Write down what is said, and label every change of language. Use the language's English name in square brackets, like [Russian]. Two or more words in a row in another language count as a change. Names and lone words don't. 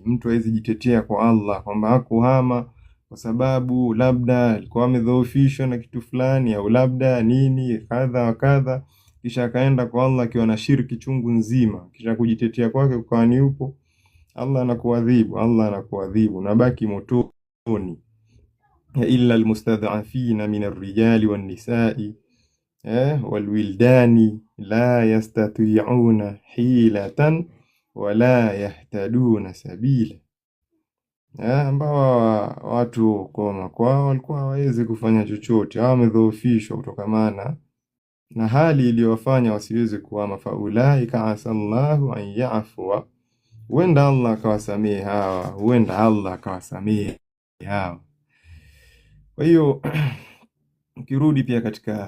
[Swahili] Mtu hawezi jitetea kwa Allah kwamba hakuhama kwa sababu labda alikuwa amedhoofishwa na kitu fulani, au labda nini kadha wa kadha, kisha akaenda kwa Allah akiwa na shirki chungu nzima, kisha kujitetea kwake ukawa ni upo, Allah anakuadhibu na baki motoni. [Arabic] إلا المستضعفين من الرجال والنساء والولدان لا يستطيعون حيلة ولا يهتدون سبيلا, [Swahili] ambao watu kwao walikuwa hawawezi kufanya chochote, wamedhoofishwa kutokamana na hali iliyowafanya wasiweze kuhama. [Arabic] فأولئك عسى الله أن يعفو, [Swahili] huenda Allah akawasamehe hawa, Kwa hiyo ukirudi pia katika